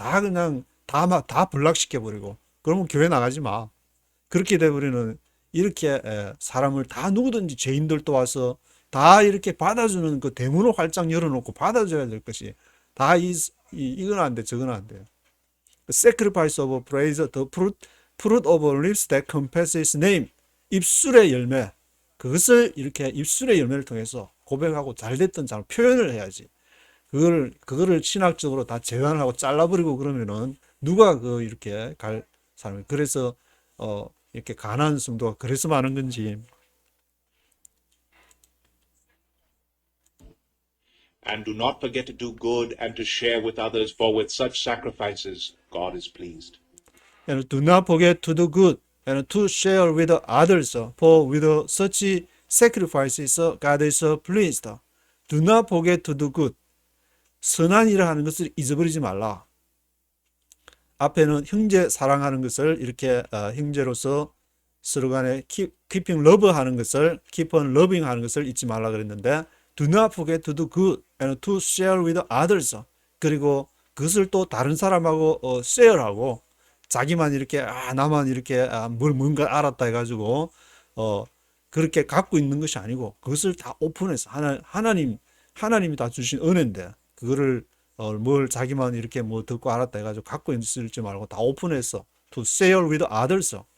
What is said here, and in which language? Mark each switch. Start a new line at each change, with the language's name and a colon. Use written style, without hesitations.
Korean: 다 그냥 다 블락시켜 버리고 그러면 교회 나가지 마. 그렇게 돼버리는 이렇게 사람을 다 누구든지 죄인들도 와서 다 이렇게 받아주는 그 대문을 활짝 열어놓고 받아줘야 될 것이 다 이건 안 돼, 저건 안 돼.
English: Sacrifice of praise, the fruit of lips that confess His name.
Korean: 입술의 열매. 그것을 이렇게 입술의 열매를 통해서 고백하고 잘됐던 잘 표현을 해야지. 그거를 신학적으로 다 재단을 하고 잘라버리고 그러면은 누가 이렇게 갈 사람이 그래서 이렇게 가난한 성도가 그래서 많은 건지.
English: And do not forget to do good and to share with others, for with such sacrifices God is pleased. And do not forget to do good and to share with others, for with such sacrifices God is pleased. Do not forget to do good.
Korean: 선한 일을 하는 것을 잊어버리지 말라. 앞에는 형제 사랑하는 것을 이렇게 형제로서 서로 간에
English: keeping love
Korean: 하는 것을
English: keep on loving
Korean: 하는 것을 잊지 말라 그랬는데
English: do not forget to do good and to share with others.
Korean: 그리고 그것을 또 다른 사람하고 share하고 자기만 이렇게 나만 이렇게 뭔가 알았다 해가지고 그렇게 갖고 있는 것이 아니고 그것을 다 오픈해서 하나님이 다 주신 은혜인데 그거를 뭘 자기만 이렇게 뭐 듣고 알았다 해가지고 갖고 있을지 말고 다 오픈해서
English: to share with others.